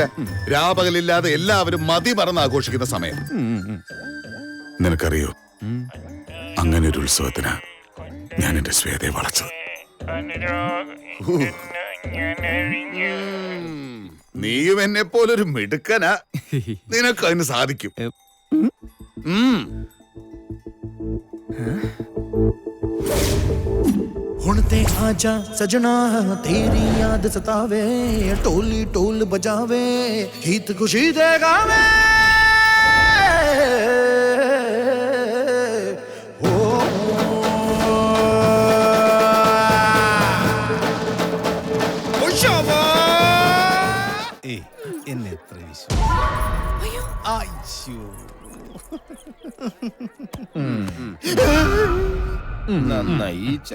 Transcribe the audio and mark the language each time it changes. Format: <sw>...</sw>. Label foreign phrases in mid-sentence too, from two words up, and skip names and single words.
<ml>രാപകലില്ലാതെ എല്ലാവരും മതി മറന്ന് ആഘോഷിക്കുന്ന സമയം. നിനക്കറിയോ, അങ്ങനെ ഒരു ഉത്സവത്തിനാ ഞാൻ എന്റെ ശ്വേതയെ വളച്ചത്. നീയും എന്നെ പോലൊരു മിടുക്കനാ. നിനക്ക് അതിന് സാധിക്കും.</ml> <pa>ਹੁਣ ਤੇ ਆਜਾ ਸਜਣਾ ਤੇਰੀ ਯਾਦ ਸਤਾਵੇ ਟੋਲੀ ਟੋਲ ਬਜਾਵੇ ਗੀਤ ਖੁਸ਼ੀ ਦੇ ਗਾਵੇ</pa> <ml>എന്നെ എത്ര നന്നായി.</ml>